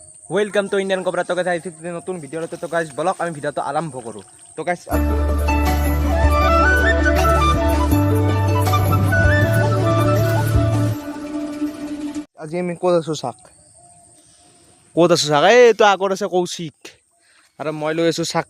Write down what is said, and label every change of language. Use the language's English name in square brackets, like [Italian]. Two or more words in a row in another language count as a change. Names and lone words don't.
[English] welcome to [Assamese] ইন্ডিয়ান কবরা। তো গাইস আইছি নতুন ভিডিওতে। তো গাইস ব্লগ আমি ভিডিওটো আরম্ভ কৰো। তো গাইস আজি আমি ক'ত আছো চাক, এই তো আগত আছে কৌশিক আৰু মই লৈ আছো চাক।